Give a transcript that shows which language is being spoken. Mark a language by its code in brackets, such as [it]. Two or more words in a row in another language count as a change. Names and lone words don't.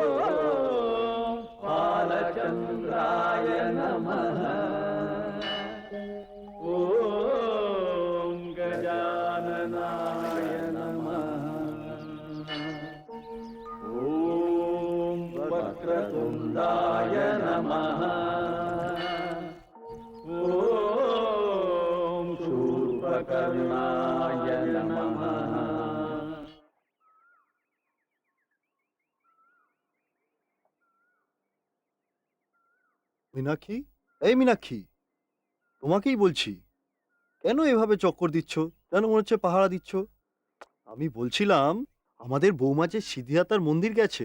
[sa] बालचन्द्राय नमः ॐ गजाननाय नमः ॐ वक्रतुण्डाय नमः ॐ शूर्पकर्णाय नमः [bn] মীনাক্ষী, এই মীনাক্ষী, তোমাকেই বলছি, কেন এভাবে চক্কর দিচ্ছ? কেন মনে হচ্ছে পাহারা দিচ্ছ? আমি বলছিলাম আমাদের বৌমা যে সিদ্ধিদাতার মন্দির গেছে।